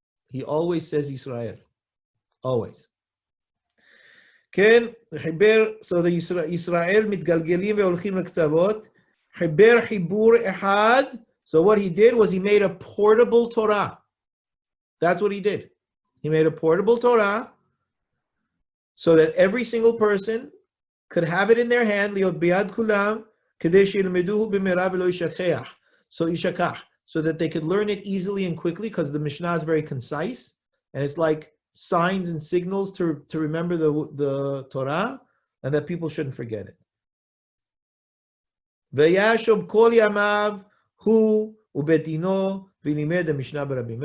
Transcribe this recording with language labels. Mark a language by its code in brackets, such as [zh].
[en] He always says Israel. Always. So the Israel [he] מתגלגלים והולכים לקצוות. חיבר חיבור אחד. [en] So what he did was he made a portable Torah. That's what he did. He made a portable Torah so that every single person could have it in their hand. [he] להיות ביד כולם, כדי שילמדוהו במהרה ולא ישכח. [en] So that they could learn it easily and quickly, because the Mishnah is very concise, and it's like signs and signals to remember the Torah, and that people shouldn't forget it. [he] V'yashov kol yamav hu ubetino v'limed Mishnah barabim.